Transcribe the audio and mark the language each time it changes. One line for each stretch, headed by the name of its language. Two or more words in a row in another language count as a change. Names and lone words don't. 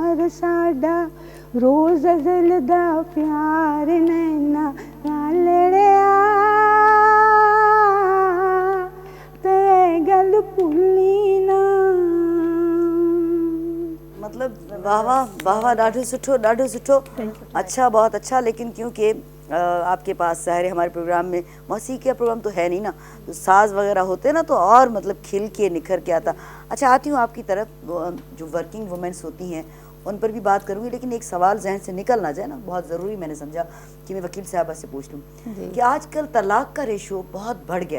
Punjabi: ਸਾਡਾ ਰੋਜ਼ ਜਲਦਾ ਪਿਆਰ ਨੈਨਾ ਨਾਲੜੀਆਂ ਤੇ ਗੱਲ ਭੁੱਲੀ ਨਾ।
Urdu: مطلب واہ واہ واہ واہ,
Sindhi: ॾाढो सुठो ॾाढो सुठो।
Urdu: اچھا، بہت اچھا. لیکن کیونکہ آپ کے پاس ظاہر ہے ہمارے پروگرام میں موسیقی کا پروگرام تو ہے نہیں نا، تو ساز وغیرہ ہوتے نا تو اور مطلب کھل کے نکھر کے آتا. اچھا، آتی ہوں آپ کی طرف. جو
English: working womens
Urdu: ہوتی ہیں ان پر بھی بات کروں گی، لیکن ایک سوال ذہن سے نکل نہ جائے نا، بہت ضروری میں نے سمجھا کہ میں وکیل صاحبہ سے پوچھ لوں کہ آج کل طلاق کا ریشو بہت بڑھ گیا ہے